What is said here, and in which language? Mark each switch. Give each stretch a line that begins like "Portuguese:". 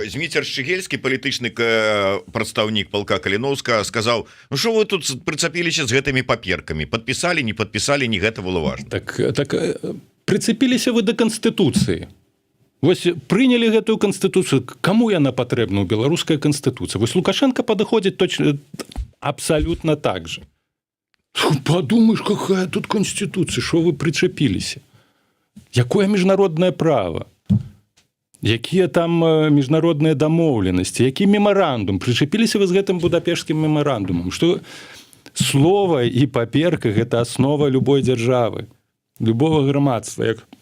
Belarusian: Ну, Зміцер Шчыгельскі, палітычны прадстаўнік палка Каліноўска, сказаў: ну што вы тут прыцапіліся з гэтымі паперкамі? Падпісалі, не падпісалі, не гэта было важна. Так прыцепіліся вы да Канстытуцыі. Вось прынялі гэтую канстытуцыю. Каму яна патрэбна ў беларускай канстытуцыі? Вось Лукашенко падыходзіць точно абсалютна
Russian: так же. Подумаешь, какая тут конституция, что вы причепились?
Belarusian: Якое міжнароднае права? Якія там міжнародныя дамоўленасці? Які мемарандум? Прычепіліся вы з гэтым будапешскім мемарандумам? Што слова і паперка – гэта аснова любой дзяржавы, любого грамадства.